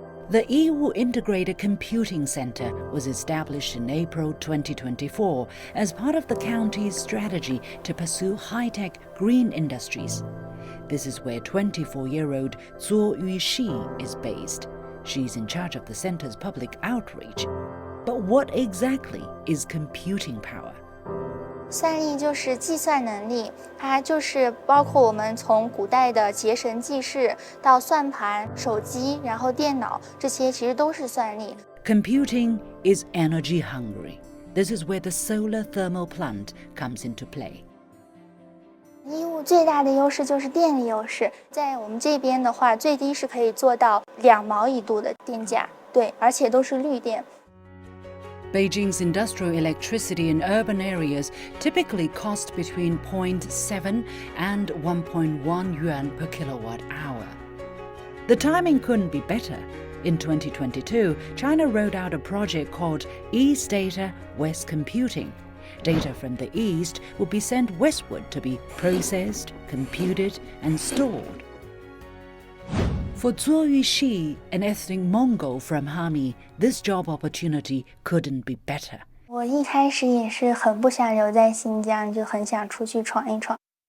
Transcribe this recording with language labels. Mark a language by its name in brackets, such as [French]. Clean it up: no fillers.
[English] The Yiwu Integrated Computing Center was established in April 2024 as part of the county's strategy to pursue high-tech green industries. This is where 24-year-old Zuo Yuxi is based. She's in charge of the center's public outreach. But what exactly is computing power? [Chinese] 算力就是计算能力，它就是包括我们从古代的结绳记事到算盘、手机，然后电脑，这些其实都是算力。 [English] Computing is energy hungry. This is where the solar thermal plant comes into play. [Chinese] 义乌最大的优势就是电力优势，在我们这边的话，最低是可以做到2毛1度的电价，对，而且都是绿电。 [English] Beijing's industrial electricity in urban areas typically cost between 0.7 and 1.1 yuan per kilowatt hour. The timing couldn't be better. In 2022, China rolled out a project called East Data, West Computing. Data from the East would be sent westward to be processed, computed, and stored. For Zuo Yuxi, an ethnic Mongol from Hami, this job opportunity couldn't be better. [Chinese] 我一开始也是很不想留在新疆，就很想出去闯一闯。